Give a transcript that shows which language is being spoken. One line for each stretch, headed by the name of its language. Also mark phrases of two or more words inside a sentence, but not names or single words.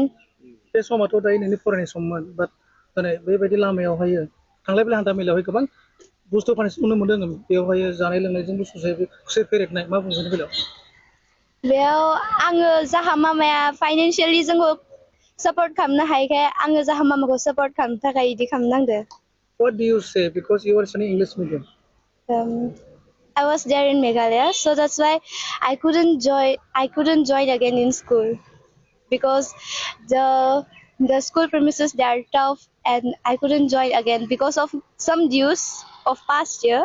Bodo: बे समाथ' दायो नोंनि फरायनाय सममोन बाट दिनै बेबायदि लामायावहाय थांलाय फैलाय हान्था मेलायावहाय गोबां बुस्थु फाननायखौ नुनो मोन्दों बेवहाय जानाय लोंनायजोंबो खुसे फेरेबनाय मा बुंगोन बेलायाव बेयाव आङो जाहा मामाया फाइनान्सियेलि जोंखौ सापर्ट खालामनो हायैखाय आङो जाहा मामाखौ सापर्ट खालामनो थाखाय इदि खालामनांदो
English: What do you say because you are studying English medium? I was there in Meghalaya, so that's why I couldn't join again in school because the school premises they are tough and I couldn't join again because of some dues of past year.